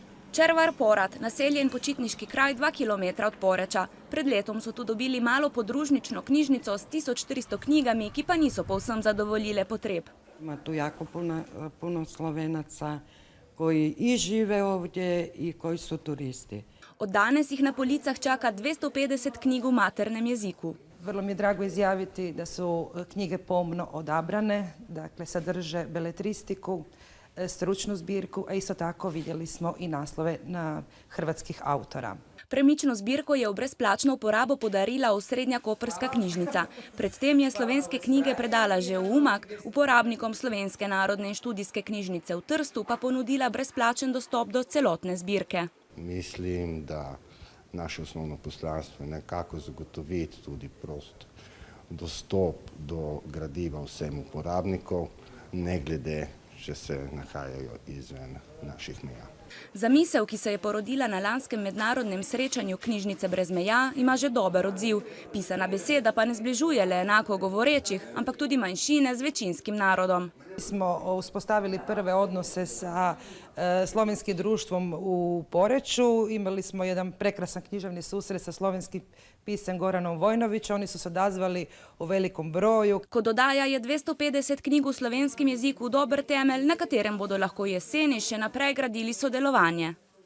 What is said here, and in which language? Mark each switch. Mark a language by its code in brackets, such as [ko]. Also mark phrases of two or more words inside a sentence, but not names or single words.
[sl] Červar Porat, naselje in počitniški kraj 2 kilometra od Poreča. Pred letom so tu dobili malo podružnično knjižnico s 1300 knjigami, ki pa niso povsem zadovoljile potreb. [hr] Ima tu jako puno Slovenaca koji i žive ovdje i koji su turisti. [sl] Od danes jih na policah čaka 250 knjig v maternem jeziku. [hr] Vrlo mi je drago izjaviti da su knjige pomno odabrane, dakle sadrže beletristiku, stručnu zbirku, a isto tako vidjeli smo i naslove na hrvatskih autora. [sl] Premično zbirko je v brezplačno uporabo podarila Osrednja koprska knjižnica. Predtem je slovenske knjige predala že v Umag, uporabnikom Slovenske narodne in študijske knjižnice v Trstu pa ponudila brezplačen dostop do celotne zbirke. Mislim, da naše osnovno poslanstvo je nekako zagotoviti tudi prost dostop do gradiva vsem uporabnikov, ne glede, če se nahajajo izven naših meja. Zamisel, ki se je porodila na lanskem mednarodnem srečanju Knjižnice brez meja, ima že dober odziv. Pisana beseda pa ne zbližuje le enako govorečih, ampak tudi manjšine z večinskim narodom. [hr] Smo uspostavili prve odnose sa slovenskim društvom u Poreču. Imali smo jedan prekrasan književni susret sa slovenskim piscem Goranom Vojnovićem. Oni su se odazvali u velikom broju. [sl] Kot dodaja, je 250 knjig v slovenskem jeziku dober temelj, na katerem bodo lahko jeseni še naprej gradili sodelovanje.